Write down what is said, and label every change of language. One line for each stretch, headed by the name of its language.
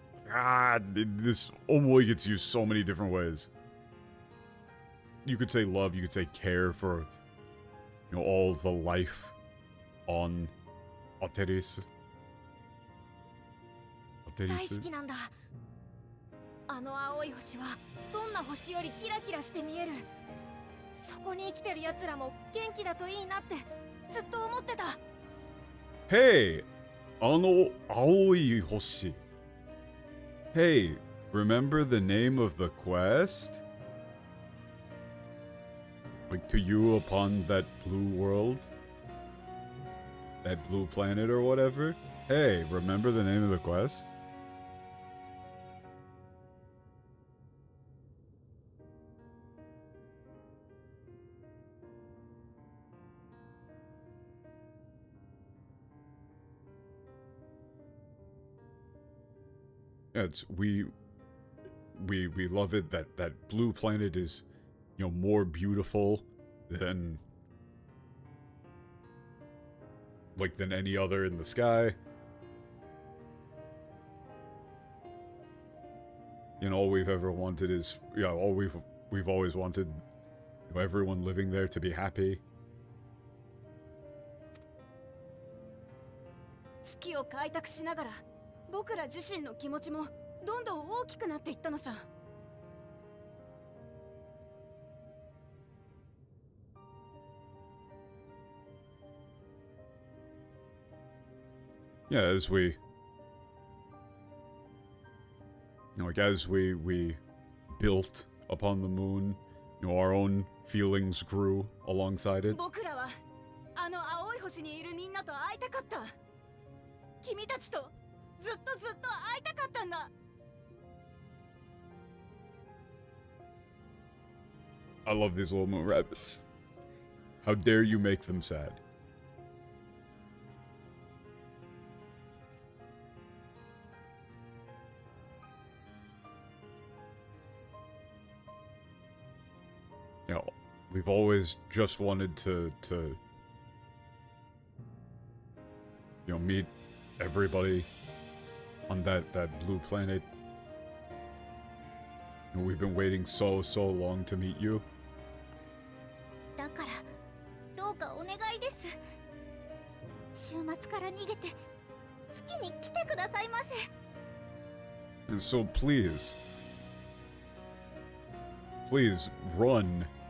English: God, this omoi gets used so many different ways. you could say love, you could say care for, you know, all the life on Oteris.
Japanese: 大好きなんだ。あの青い星はどんな星よりキラキラして見える。そこに生きてる奴らも元気だといいなってずっと思ってた。 Hey! あの青い星.
English: Hey, remember the name of the quest? Like, to you upon that blue world? That blue planet or whatever? Hey, remember the name of the quest? It's we love it that blue planet is, you know, more beautiful than any other in the sky. You know, all we've ever wanted is, you know, all we've always wanted, you know, everyone living there to be happy.
Japanese: 月を開拓しながら僕ら自身の気持ちもどんどん大きくなっていったのさ。
English: Yeah, as we, you know, like as we built upon the moon, you know, our own feelings grew alongside it.
Japanese: 僕らはあの青い星にいるみんなと会いたかった。君たちとずっと会いたかったんだ。
English: I love these little moon rabbits. How dare you make them sad? You know, we've always just wanted to you know, meet everybody on that blue planet. You know, we've been waiting so long to meet you.
Japanese: だからどうかお願いです。週末から逃げて月に来てくださいませ。
English: And so please run.